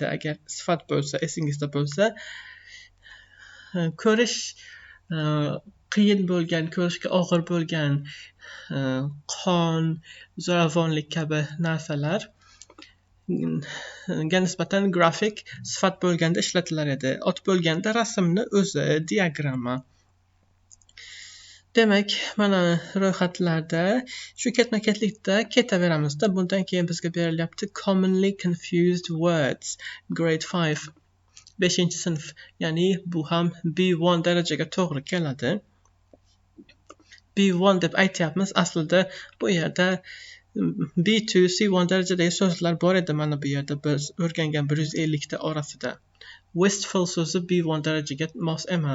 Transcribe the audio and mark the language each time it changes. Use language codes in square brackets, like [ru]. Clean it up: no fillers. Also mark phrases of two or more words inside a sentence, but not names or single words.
[uz] Agar sifat bo'lsa, esingizda bo'lsa, ko'rish qiyin bo'lgan, ko'rishga og'ir bo'lgan qon, zo'ravonlik kabi narsalar ga nisbatan grafik sifat bo'lganda ishlatilar edi. Ot bo'lganda rasmni o'zi, diagramma. Demak, mana ro'yxatlarda shu ketma-ketlikda ketaveramizda. Bundan keyin bizga berilyapti [en] commonly confused words, grade [uz] 5. 5 sinf, ya'ni bu ham B1 darajaga to'g'ri keladi. B1 deb aytyapmiz, aslida bu yerda B2, C1 darajadagi so'zlar bor edi. Mana bu yerda biz o'rgangan 150 ta orasida. Wistful so'zi B1 darajaga mos emas.